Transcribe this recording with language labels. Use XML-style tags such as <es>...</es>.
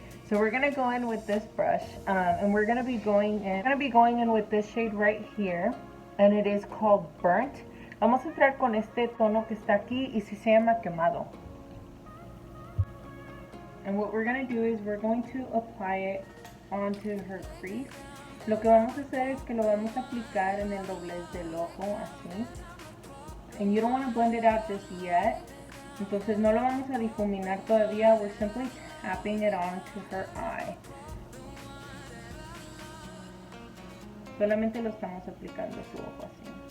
<en>So we're gonna go in with this brush, and we're gonna be going in with this shade right here, and it is called Burnt.</en> <es>Vamos a entrar con este tono que está aquí y se llama Quemado.</es> <en>And what we're gonna do is we're going to apply it onto her crease.</en> <es>Lo que vamos a hacer es que lo vamos a aplicar en el doblez del ojo, así.</es> <en>And you don't want to blend it out just yet.</en> <es>Entonces no lo vamos a difuminar todavía.</es> <en>We're simply tapping it onto her eye.</en> <es>Solamente lo estamos aplicando a su ojo así.</es>